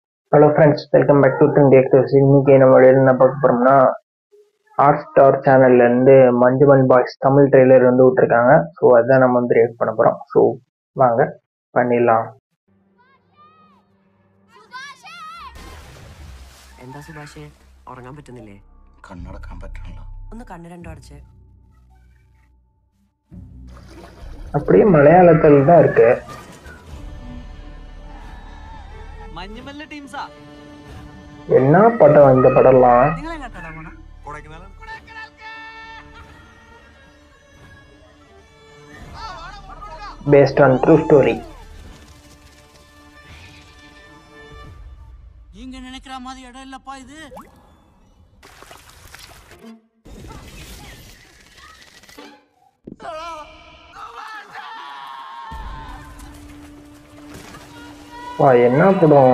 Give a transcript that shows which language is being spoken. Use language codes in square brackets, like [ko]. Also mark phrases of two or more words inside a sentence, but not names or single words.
[en] Hello friends, welcome back to [ta] ட்ரெண்டி எக்ஸ்பிரஸ். இன்னைக்கு நம்ம என்ன பார்க்க போறோம்னா, ஹாட் ஸ்டார் சேனல்ல இருந்து மஞ்சுமல் பாய்ஸ் தமிழ் ட்ரெய்லர் வந்து விட்டுருக்காங்க. ஸோ அதான் நம்ம வந்து ரியாக்ட் பண்ண போறோம். ஸோ வாங்க பண்ணிடலாம். [ml] എന്താ സുഭാഷേ, ഉറങ്ങാൻ പറ്റുന്നില്ലേ? കണ്ണടക്കാൻ പറ്റണല്ലോ. ഒന്ന് കണ്ണ് രണ്ടും അടച്ച്. [ta] அப்படியே மலையாளத்தில் தான் இருக்கு. [ml] മഞ്ഞുമല്ല ടീംസാ. [ta] என்ன படம் இந்த படம்லாம்? [ml] നിങ്ങൾ എങ്ങോട്ടാ പോണേ? [en] Based on true story. [ta] நீங்க நினைக்கிற மாதிரி இடம் இல்லப்பா இது. வா, என்ன படம்?